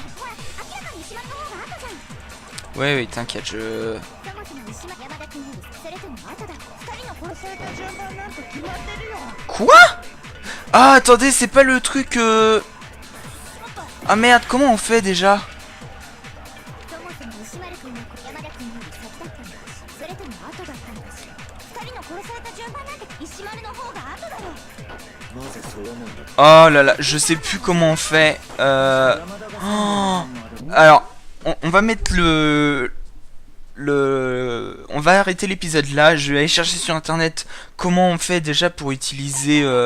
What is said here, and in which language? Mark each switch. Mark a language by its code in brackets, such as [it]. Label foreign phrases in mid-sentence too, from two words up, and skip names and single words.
[fr] Ouais, oui, t'inquiète, je... Quoi? Ah, attendez, c'est pas le truc... Ah merde, comment on fait déjà? [ja] 君の山田君より先だったのかそれとも後だったのかしら二人の殺された順番なんて石丸の方が後だろ [fr] Oh là là, je sais plus comment on fait. Oh. Alors, on va mettre on va arrêter l'épisode là. Je vais aller chercher sur internet comment on fait déjà pour utiliser.